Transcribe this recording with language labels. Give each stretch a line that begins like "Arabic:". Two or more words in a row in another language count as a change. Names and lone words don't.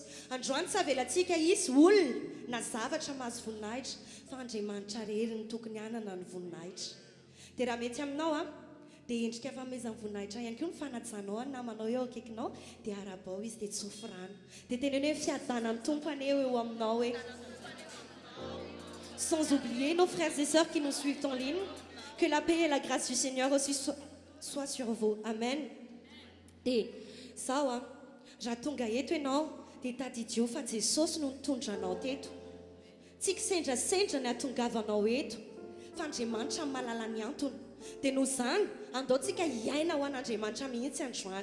Malagasy: Androany tsy avelantsika isy olona na zavatra mahazo voninahitra, fa Andriamanitra rery ny tokony hanana ny voninahitra. Dia raha mety aminao dia endrika famezana voninahitra ihany koa ny fanajanao ny namanao eo akaikinao dia arabao izy dia tsofirano. Dia teneny hoe fiadanan'ny tompany eo aminao hoe.
French: Sans oublier nos frères et sœurs qui nous suivent en ligne, que la paix et la grâce du Seigneur aussi soit sur vous.
Malagasy: Amen. Dia sao raha tonga eto ianao dia tadidio fa Jesosy no mitondranao teto. Tsy kisendrasendra ny atongavanao eto, fa Andriamanitra mahalala ny antony. Dia noho izany andaontsika hiaina ho an'Andriamanitra mihitsy androany.